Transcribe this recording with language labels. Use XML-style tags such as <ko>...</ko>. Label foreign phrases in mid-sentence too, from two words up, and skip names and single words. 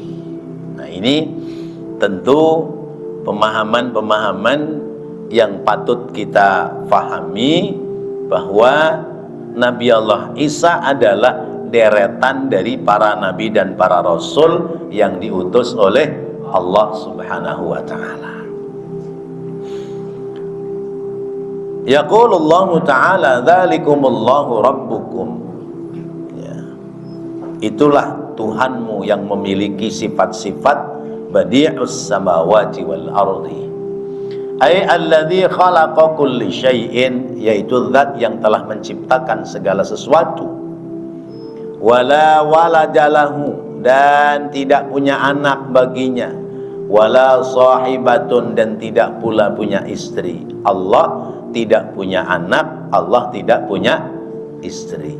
<id>Nah, ini tentu pemahaman-pemahaman yang patut kita fahami, bahwa Nabi Allah Isa adalah deretan dari para nabi dan para rasul yang diutus oleh Allah</id> <ar>سبحانه وتعالى. يقول الله تعالى ذلكم الله ربكم.</ar> <id>Ya. Itulah Tuhanmu yang memiliki sifat-sifat</id> <ar>بديع السماوات والأرض. أي الذي خلق كل شيء,</ar> <id>yaitu zat yang telah menciptakan segala sesuatu.</id> <ar>ولا ولد له,</ar> <id>dan tidak punya anak baginya.</id> <ar>ولا صاحبة,</ar> <id>dan tidak pula punya istri. Allah tidak punya anak, Allah tidak punya istri.</id>